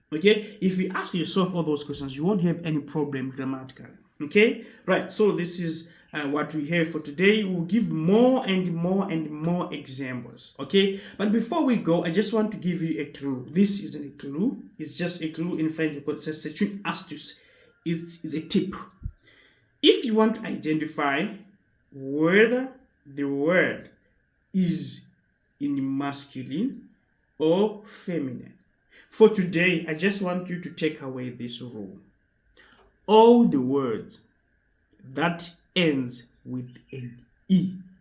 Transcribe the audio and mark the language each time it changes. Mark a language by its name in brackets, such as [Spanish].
[English] Okay, if you ask yourself all those questions, you won't have any problem grammatically. Okay, right. So this is what we have for today. We'll give more and more and more examples. Okay, but before we go, I just want to give you a clue. This isn't a clue, it's just a clue. In French, [French] c'est une astuce. [English] It's a tip. If you want to identify whether the word is in masculine or feminine, for today, I just want you to take away this rule. all the words that ends with an E.